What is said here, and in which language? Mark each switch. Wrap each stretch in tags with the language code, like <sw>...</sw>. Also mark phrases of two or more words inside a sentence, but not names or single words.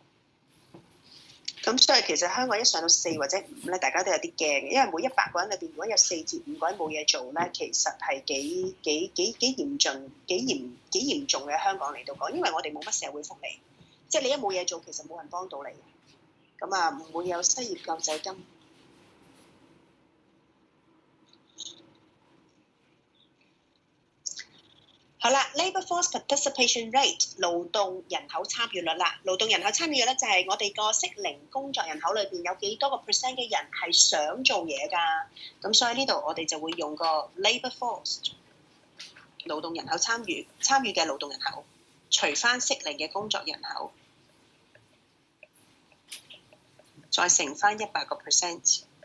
<yue>咁所以其實香港一上到4或者5咧，大家都有啲驚嘅，因為每100個人裏邊如果有4至5個人冇嘢做咧，其實係幾嚴重嘅。香港嚟到講，因為我哋冇乜社會福利，即係你一冇嘢做，其實冇人幫到你，咁啊唔會有失業救濟金。好啦 ，</yue> <en>labour force participation rate</en> <yue>勞動人口參與率啦。勞動人口參與率咧就係我哋個適齡工作人口裏邊有幾多個 percent 嘅人係想做嘢㗎。咁所以呢度我哋就會用個</yue> <en>labour force</en> <yue>勞動人口參與嘅勞動人口，除翻適齡嘅工作人口，再乘翻100%。</yue>